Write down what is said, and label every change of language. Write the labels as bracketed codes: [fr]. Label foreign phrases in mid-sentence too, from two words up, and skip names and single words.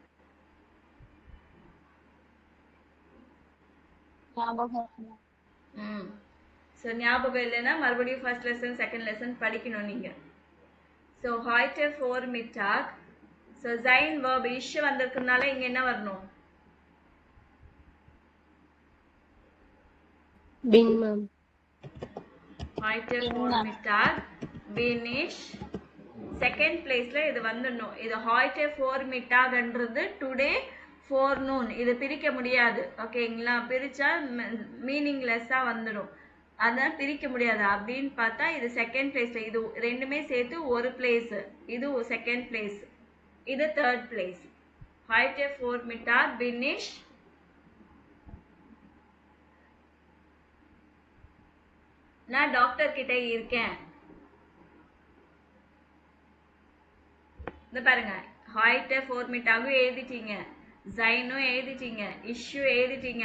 [ta] ஸோ ஞாபகம் இல்லைன்னா மறுபடியும் [en] first lesson second lesson [ta] படிக்கணும் நீங்க. [de] ஸோ heute Vormittag. [ta] ஸோ சைன் verb இஷ் வந்திருக்கிறதுனால இங்க என்ன வரணும்? [de] bin ich. heute Vormittag bin ich. [en] second place [ta] இது வந்துடணும். இது [de] heute Vormittagன்றது [en] today forenoon. [ta] இது பிரிக்க முடியாது. ஓகேங்களா? பிரிச்சா மீனிங்லெஸ்ஸா வந்துடும். அதான் பிரிக்க முடியாது. அப்படின்னு பார்த்தா இது [en] second place, [ta] இது ரெண்டுமே சேர்த்து ஒரு பிளேஸ். இது [en] second place, [ta] இது [en] third place. [de] heute Vormittag bin ich. [ta] நான் டாக்டர் கிட்ட இருக்கேன். இந்த பாருங்க, [de] heute Vormittag [ta] எழுதிட்டீங்க, சைனும் எழுதிட்டீங்க, இஷ்யூ எழுதிட்டீங்க.